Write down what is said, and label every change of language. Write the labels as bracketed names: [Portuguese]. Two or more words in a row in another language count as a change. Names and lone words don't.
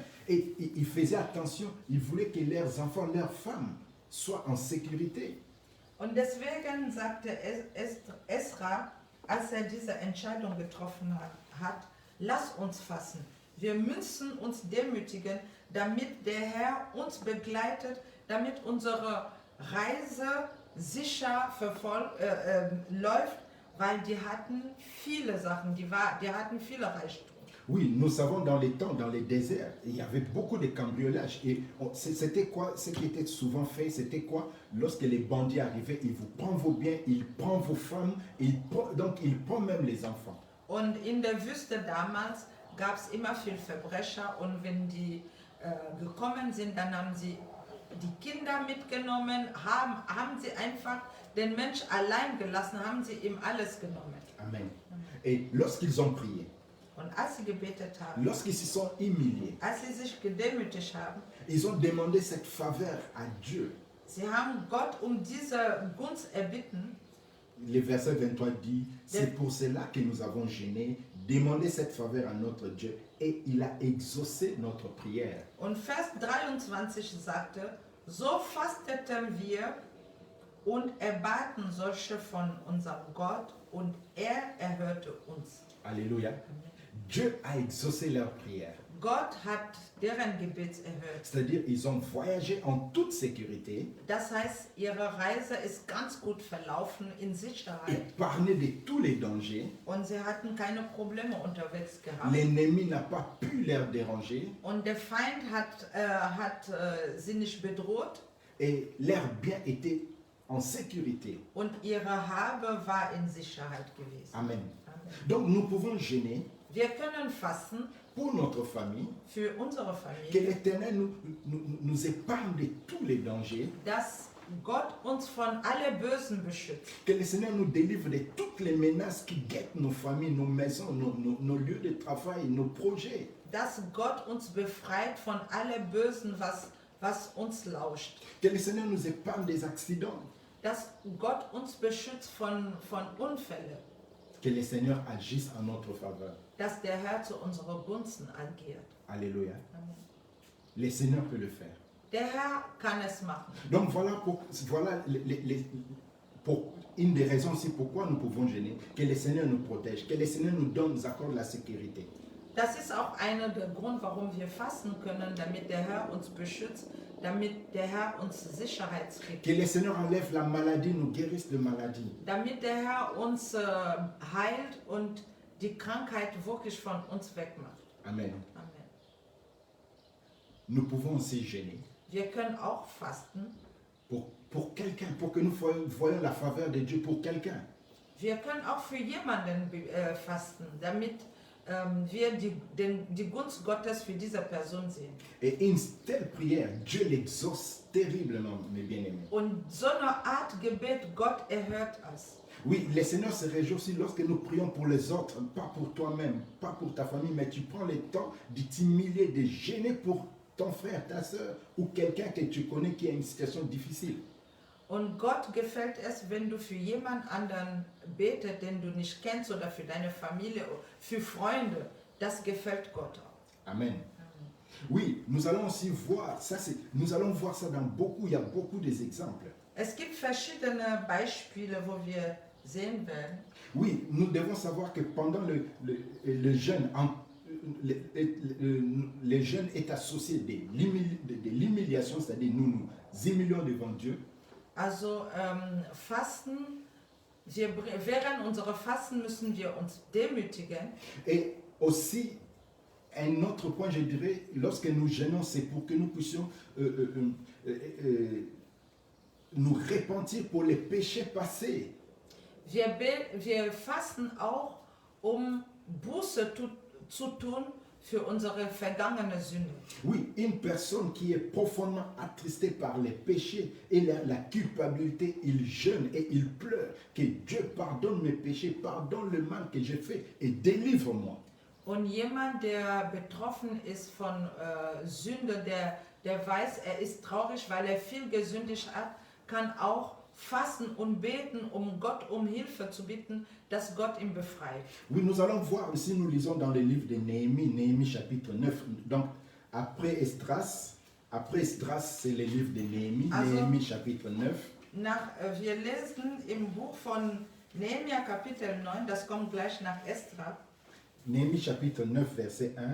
[French] Et ils faisaient attention, ils voulaient que leurs enfants, leurs femmes soient en sécurité. [German] Und deswegen sagte Esra, als diese Entscheidung getroffen hat, lass uns fassen. Wir müssen uns demütigen, damit der Herr uns begleitet, damit unsere Reise sicher läuft, weil die hatten viele Sachen, die hatten viele Reichtümer. [French] Oui, nous savons dans les temps, dans les déserts, il y avait beaucoup de cambriolages. Et c'était quoi? Ce qui était souvent fait, c'était quoi? Lorsque les bandits arrivaient, ils vous prennent vos biens, ils prennent vos femmes, donc ils prennent même les enfants. [German] Und in der Wüste damals gab es immer viel Verbrecher und wenn die gekommen sind, dann haben sie die Kinder mitgenommen, haben sie einfach den Mensch allein gelassen, haben sie ihm alles genommen. [French] Amen. Et lorsqu'ils ont prié, [German] Und als sie gebetet haben, [French] lorsqu'ils se sont humiliés, [German] als sie sich gedemütigt haben, [French] ils ont demandé cette faveur à Dieu. [German] sie haben Gott diese Gunst erbitten. [French] Le verset 23 dit, c'est pour cela que nous avons gêné, demandé cette faveur à notre Dieu et il a exaucé notre prière. [German] Und Vers 23 sagte, so fasteten wir und erbaten solche von unserem Gott und erhörte uns. [French] Alléluia. Dieu a exaucé leur prière. [German] Gott hat deren Gebet erhört. [French] C'est-à-dire, ils ont voyagé en toute sécurité, [German] Das heißt, ihre Reise ist ganz gut verlaufen in Sicherheit [French] épargnés de tous les dangers. [German] und sie hatten keine Probleme unterwegs gehabt. [French] L'ennemi n'a pas pu les déranger [German] Und der Feind hat sie nicht bedroht [French] et leurs biens étaient en sécurité. [German] und ihre Habe war in Sicherheit gewesen. [French] Amen. [German] Amen. [French] Donc nous pouvons gêner [German] Wir können fasten [French] pour notre famille, [German] für unsere [French] que [German] Familie, [French] l'Éternel nous épargne de tous les dangers, [German] dass Gott uns von alle Bösen beschützt, [French] que le Seigneur nous délivre de toutes les menaces qui guettent nos familles, nos maisons, nos lieux de travail, nos projets. [German] dass Gott uns befreit von alle Bösen, was uns lauscht, [French] Que le Seigneur nous épargne des accidents. [German] dass Gott uns beschützt von Unfällen, [French] Que le Seigneur agisse en notre faveur. [German] dass der Herr zu unseren Gunsten agiert. [French] Alléluia. [German] Amen. [French] Le Seigneur peut le faire. [German] Der Herr kann es machen. [French] Donc voilà pour une des raisons aussi pourquoi nous pouvons gêner. Que le Seigneur nous protège. Que le Seigneur nous accorde la sécurité. [German] Das ist auch einer der Gründe, warum wir fasten können, damit der Herr uns beschützt, damit der Herr uns Sicherheit gibt. [French] Que le Seigneur enlève la maladie, nous guérisse de maladie. [German] Damit der Herr uns heilt und die Krankheit wirklich von uns wegmacht. [French] Amen. [German] Amen. [French] Nous pouvons aussi gêner [German] Wir können auch fasten. [French] pour quelqu'un, pour que nous voyons la faveur de Dieu pour quelqu'un. [German] Wir können auch für jemanden fasten, damit wir die Gunst Gottes für diese Person sehen. [French] Et une telle prière, Dieu l'exauce terriblement, mes bien-aimés. [German] Und so eine Art Gebet, Gott erhört es. [French] Oui, le Seigneur se réjouit aussi lorsque nous prions pour les autres, pas pour toi-même, pas pour ta famille, mais tu prends le temps de t'humilier, de gêner pour ton frère, ta soeur ou quelqu'un que tu connais qui a une situation difficile. [German] Und Gott gefällt es, wenn du für jemand anderen betest, den du nicht kennst, oder für deine Familie, für Freunde. Das gefällt Gott auch. Amen. [French] Oui, nous allons aussi voir, nous allons voir ça dans beaucoup, il y a beaucoup d'exemples. [German] Es gibt verschiedene Beispiele, wo wir sehen werden. [French] Oui, nous devons savoir que pendant le jeûne, le jeûne est associé de l'humiliation, c'est-à-dire nous humilions devant Dieu. [German] Also Fasten, während unserer Fasten müssen wir uns demütigen. [French] Et aussi, un autre point, je dirais, lorsque nous jeûnons, c'est pour que nous puissions nous repentir pour les péchés passés. [German] Wir fasten auch, Buße zu tun für unsere vergangene Sünde. [French] Oui, une personne qui est profondément attristée par les péchés et la culpabilité, il jeûne et il pleure. Que Dieu pardonne mes péchés, pardonne le mal que j'ai fait et délivre-moi. [German] Und jemand, der betroffen ist von Sünde, der weiß, er ist traurig, weil er viel gesündigt hat, kann auch fasten und beten, Gott um Hilfe zu bitten, dass Gott ihn befreit. [French] Oui, nous allons voir aussi, nous lisons dans le livre de Néhémie chapitre 9. Donc, après Esdras, c'est le livre de Néhémie, [German] Also, [French] Néhémie chapitre 9. [German] Wir lesen im Buch von Nehemia Kapitel 9, das kommt gleich nach Esdra. [French] Néhémie chapitre 9, verset 1.